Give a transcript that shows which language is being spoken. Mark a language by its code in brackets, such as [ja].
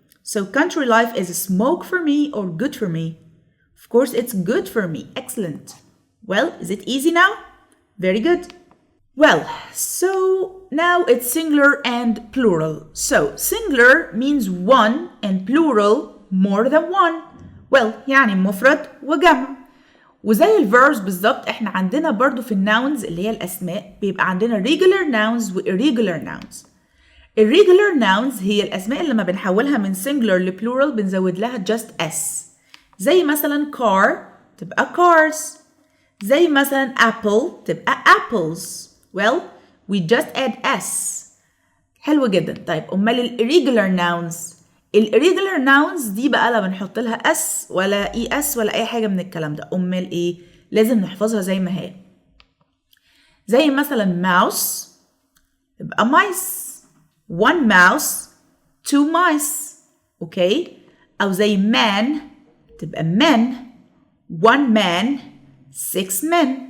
[en] so country life is smoke for me or good for me? of course it's good for me. excellent. well is it easy now? very good. well so now it's singular and plural. so singular means one and plural more than one. [ar] well يعني مفرد وجمع، وزي الverbs بالظبط احنا عندنا برضو في الناونز اللي هي الأسماء بيبقى عندنا regular nouns و irregular nouns. irregular nouns هي الأسماء اللي لما بنحولها من singular لplural بنزود لها [en] just s، [ar] زي مثلا car تبقى cars، زي مثلا apple تبقى apples. [en] well we just add s. [ar] حلو جدا. طيب أمال irregular nouns، الirregular nouns دي بقى لا بنحط لها اس ولا اي اس ولا اي حاجه من الكلام ده. امال ايه؟ لازم نحفظها زي ما هي. زي مثلا mouse تبقى mice، [en] one mouse two mice. [ar] اوكي، او زي man تبقى men، [en] one man six men.